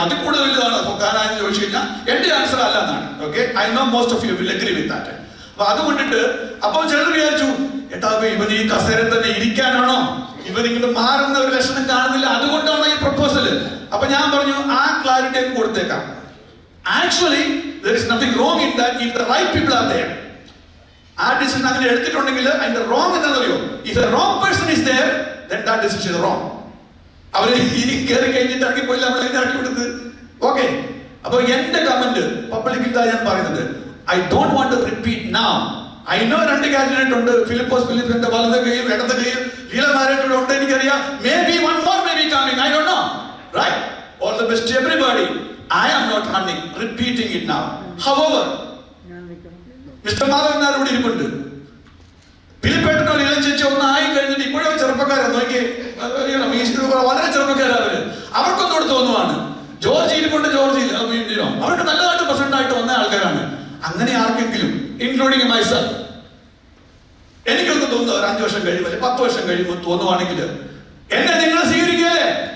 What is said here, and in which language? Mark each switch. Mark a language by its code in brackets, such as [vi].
[ml] അതിൽ കൂടുതൽ വലുതാണ് ഫൊക്കാന എന്ന് ചോദിച്ചു കഴിഞ്ഞാൽ എന്റെ ആൻസർ അല്ല എന്നാണ്. [en] Okay, I know most of you will agree with that. [ml] അപ്പൊ അതുകൊണ്ടിട്ട് അപ്പോൾ ചിലർ വിചാരിച്ചു, ഏട്ടാ ഇവൻ ഈ കസേരയിൽ തന്നെ ഇരിക്കാനാണോ, ഇവനിങ്ങനെ മാറുന്ന ഒരു ലക്ഷണം കാണുന്നില്ല, അതുകൊണ്ടാണ് ഈ പ്രപ്പോസല്. അപ്പൊ ഞാൻ പറഞ്ഞു ആ ക്ലാരിറ്റി ഒക്കെ കൊടുത്തേക്കാം. [en] Actually there is nothing wrong in that if the right people are there. [ml] ആ ഡിസിഷൻ അങ്ങനെ എടുത്തിട്ടുണ്ടെങ്കിൽ അതിന്റെ റോങ് എന്താണെന്നറിയോ, [en] if the wrong person is there then that decision is wrong. [ml] അവര് ഇനി കയറി കഴിഞ്ഞിട്ട് ഇറങ്ങി പോയില്ല, നമ്മൾ ഇറക്കി വിടുന്നത്. ഓക്കെ, അപ്പൊ എന്റെ കമന്റ് പബ്ലിക് ഇതാ ഞാൻ പറയുന്നത്, [en] I don't want to repeat now. [ml] I know 2 candidate ഉണ്ട്, ഫിലിപ്പോസ് ഫിലിപ്പിന്റെ വലത് കൈയും ഇടത് കൈയും ലീലമാരായിട്ടുള്ള ഉണ്ട്, എനിക്കറിയാം. [en] Maybe one more maybe coming, I don't know. Right, all the best everybody. I am not repeating it now. However, Mr. [ml] Madhavan Nair ഇവിടെ ഇരിപ്പുണ്ട്. ഫിലിപ്പേട്ടനോ ലീല ചേച്ചി ഒന്നായി കഴിഞ്ഞിട്ട് ഇപ്പോഴും ചെറുപ്പക്കാരാണ്. നോക്കി വളരെ ചെറുപ്പക്കാരവര്. അവർക്കൊന്നുകൂടെ തോന്നുവാണ് ജോർജ് ഇരിപ്പുണ്ട്, അവർക്ക് നല്ലതായിട്ട് പ്രസിഡന്റ് ആയിട്ട് വന്ന ആൾക്കാരാണ്. അങ്ങനെ ആർക്കെങ്കിലും [en] including myself [ml] എനിക്കൊന്ന് തോന്നുന്നു ഒരു 5 വർഷം കഴിയുമ്പോൾ 10 വർഷം കഴിയുമ്പോൾ തോന്നുവാണെങ്കിൽ എന്നെ നിങ്ങൾ സ്വീകരിക്കല്ലേ?